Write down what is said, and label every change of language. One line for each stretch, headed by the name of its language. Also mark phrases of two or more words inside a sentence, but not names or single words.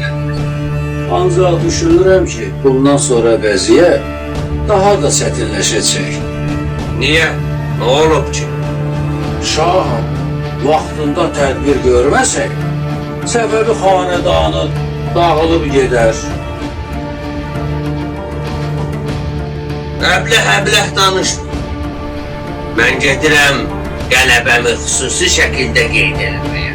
Azerbaijani: Ancak düşünürüm ki bundan sonra vəziyyət daha da çətinləşəcək. Niye? Ne olub ki? Şah vaxtında tədbir görməsək, Səfəvi xanedanı dağılıb gedər. Əbləh danışma. Mən gedirəm qələbəmi xüsusi şəkildə qeyd etməyə.